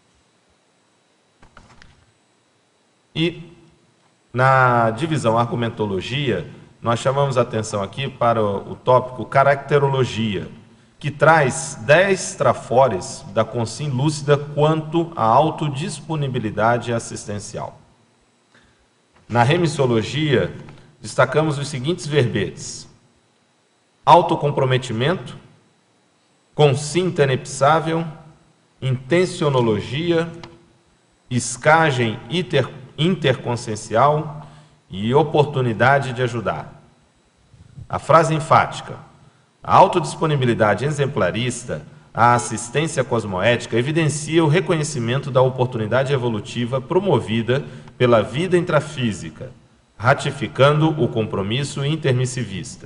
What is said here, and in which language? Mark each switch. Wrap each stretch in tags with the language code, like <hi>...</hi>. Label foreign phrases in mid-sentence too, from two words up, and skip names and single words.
<pt>E na divisão argumentologia, nós chamamos a atenção aqui para o tópico caracterologia, que traz 10 trafores da consciência lúcida quanto à autodisponibilidade assistencial. Na remissologia, destacamos os seguintes verbetes: autocomprometimento, consciência tenepsável, intencionologia, escagem interconsciencial e oportunidade de ajudar. A frase enfática: a autodisponibilidade exemplarista, a assistência cosmoética evidencia o reconhecimento da oportunidade evolutiva promovida pela vida intrafísica, ratificando o compromisso intermissivista.</pt>